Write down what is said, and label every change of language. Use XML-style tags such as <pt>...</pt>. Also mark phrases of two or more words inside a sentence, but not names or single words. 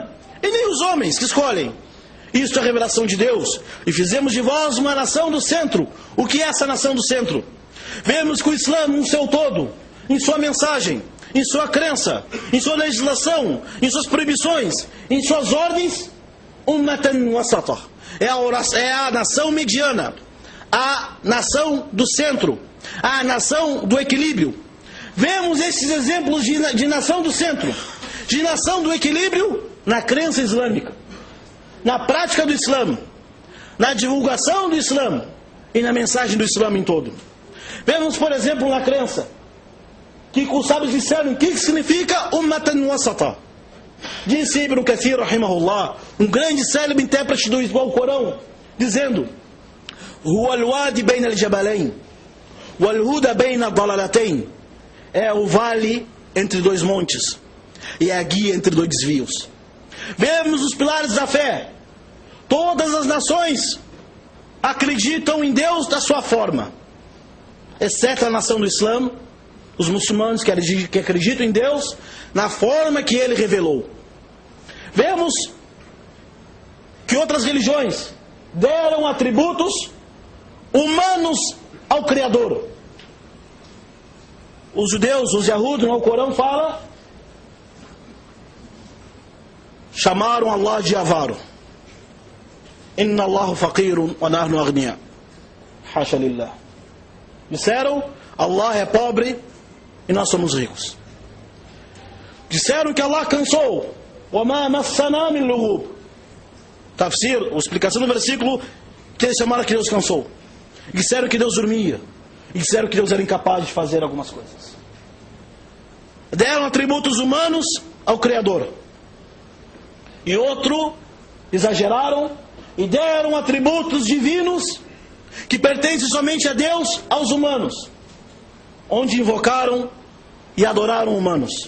<pt>E nem os homens que escolhem. Isto é a revelação de Deus. E fizemos de vós uma nação do centro. O que é essa nação do centro? Vemos que o Islã, no seu todo, em sua mensagem, em sua crença, em sua legislação, em suas proibições, em suas ordens,</pt> <ar>أمة وسطا.</ar> <pt>É a nação mediana, a nação do centro, a nação do equilíbrio. Vemos esses exemplos de nação do centro, de nação do equilíbrio na crença islâmica, na prática do Islã, na divulgação do Islã e na mensagem do Islã em todo. Vemos, por exemplo, na crença, que os sábios disseram o que significa</pt> <ar>أمة وسطا.</ar> <pt>Disse Ibn Kathir, rahimahullah, um grande célebre intérprete do Alcorão, dizendo:</pt> <ar>هو الوادي بين الجبلين والهدى بين الضلالتين.</ar> <pt>É o vale entre dois montes e é a guia entre dois desvios. Vemos os pilares da fé. Todas as nações acreditam em Deus da sua forma, exceto a nação do Islã, os muçulmanos que acreditam em Deus na forma que Ele revelou. Vemos que outras religiões deram atributos humanos ao Criador. Os judeus, os Yahud, no Alcorão fala, chamaram Allah de avaro.</pt> <ar>إن الله فقير ونحن أغنياء. حاشا لله.</ar> <pt>Disseram, Allah é pobre e nós somos ricos. Disseram que Allah cansou.</pt> <ar>وما مسنا من لغوب.</ar> <pt>Tafsir, a explicação do versículo, que eles chamaram que Deus cansou. Disseram que Deus dormia. E disseram que Deus era incapaz de fazer algumas coisas. Deram atributos humanos ao Criador. E outro, exageraram e deram atributos divinos que pertencem somente a Deus aos humanos, onde invocaram e adoraram humanos.</pt>